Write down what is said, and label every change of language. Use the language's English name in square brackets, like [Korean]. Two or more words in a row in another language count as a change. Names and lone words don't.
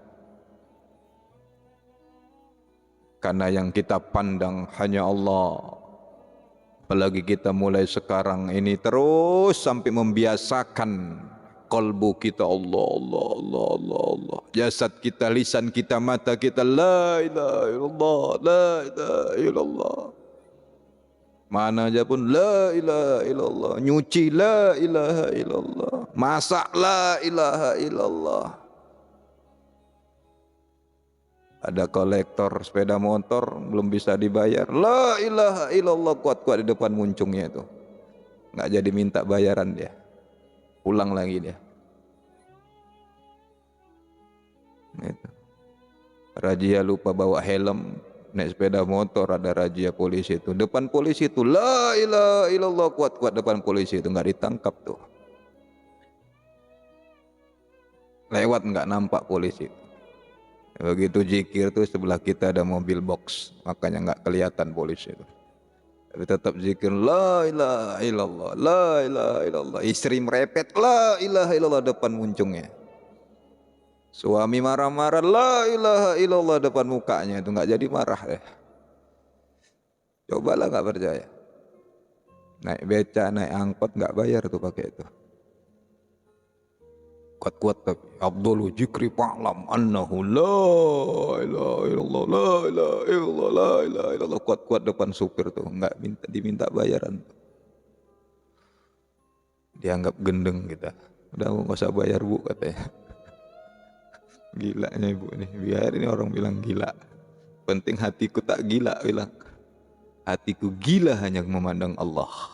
[Indonesian] Karena yang kita pandang hanya Allah. Apalagi kita mulai sekarang ini terus sampai membiasakan kalbu kita Allah, Allah, Allah, Allah, Allah. Jasad kita, lisan kita, mata kita, [Arabic] لا إله إلا الله، لا إله إلا الله. [Indonesian] Mana aja pun [Arabic] لا إله إلا الله. [Indonesian] Nyuci [Arabic] لا إله إلا الله. [Indonesian] Masak [Arabic] لا إله إلا الله. [Indonesian] Ada kolektor sepeda motor belum bisa dibayar, [Arabic] لا إله إلا الله [Indonesian] kuat-kuat di depan muncungnya itu. Nggak jadi minta bayaran dia. Pulang lagi dia. Itu. Razia lupa bawa helm, naik sepeda motor, ada razia polisi itu. Depan polisi itu [Arabic] لا إله إلا الله [Indonesian] kuat-kuat depan polisi itu, nggak ditangkap tuh. Lewat nggak nampak polisi. Begitu zikir tuh sebelah kita ada mobil box, makanya nggak kelihatan polisi itu. Tapi tetap zikir [Arabic] لا إله إلا الله، لا إله إلا الله. [Indonesian] Istri merepet [Arabic] لا إله إلا الله [Indonesian] depan muncungnya. Suami marah-marah [Arabic] لا إله إلا الله [Indonesian] depan mukanya, itu nggak jadi marah deh. Cobalah nggak percaya. Naik beca, naik angkot nggak bayar tuh pakai itu. Kuat-kuat tapi [Arabic] Abdul Jikri فاعلم أنه لا إله إلا الله، لا إله إلا الله، لا إله إلا الله. [Indonesian] Kuat-kuat depan supir tuh, nggak diminta bayaran tuh. Dianggap gendeng kita. Udah nggak usah bayar bu katanya. Gilanya ibu nih, biar ini orang bilang gila. Penting hatiku tak gila bilang. Hatiku gila hanya memandang Allah.